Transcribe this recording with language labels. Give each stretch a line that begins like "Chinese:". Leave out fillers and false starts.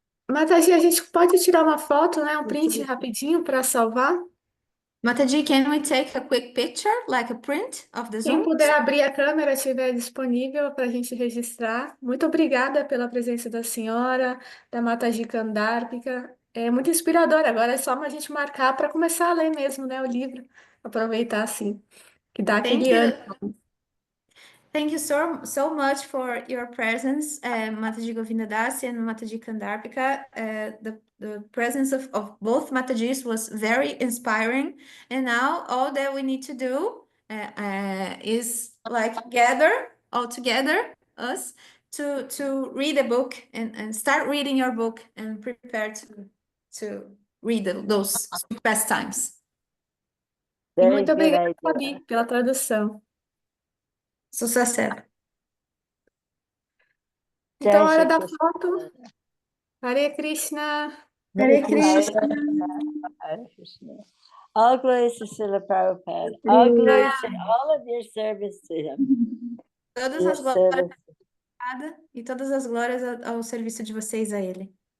Portuguese: Mataji, a gente pode tirar uma foto, né? Um print rapidinho para salvar?
English: Mataji, can we take a quick picture, like a print of the
Portuguese: Quem Zoom? puder abrir a câmera, estiver disponível para a gente registrar. Muito obrigada pela presença da senhora, da Mataji Kandárpica. É muito inspirador. Agora é só a gente marcar para começar a ler mesmo, né, o livro. Aproveitar, assim, que dá aquele ânimo.
English: Thank you so much for your presence, Mataji Govindadasi and Mataji Kandárpica. The presence of both Matajis was very inspiring. And now all that we need to do is like gather all together, us, to read a book and start reading your book and prepare to read those best times.
Portuguese: E muito obrigada, Fabi, pela tradução. Sucesso. Então, a hora da foto. Hare Krishna. Hare Krishna.
English: Hare Krishna. All glories to Srila Prabhupada. All glories to all of your service to him.
Portuguese: Todas as glórias e todas as glórias ao serviço de vocês a ele.